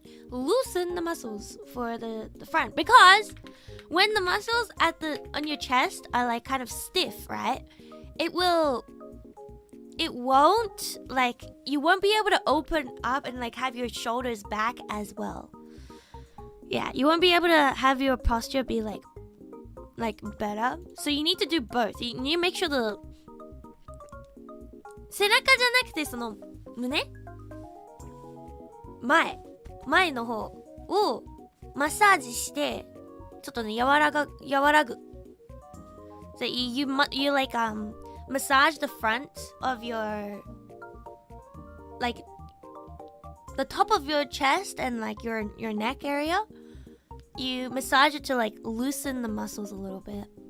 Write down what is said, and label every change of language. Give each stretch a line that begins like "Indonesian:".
English: Loosen the muscles for the front, because when the muscles on your chest are like kind of stiff, right? You won't be able to open up and like have your shoulders back as well. Yeah, you won't be able to have your posture be like better. So you need to do both. You need to make sure the
Japanese: 背中じゃなくてその胸前の方をマッサージしてちょっとね和らぐ。
English: So you like massage the front of your like the top of your chest and like your neck area. You massage it to like loosen the muscles a little bit.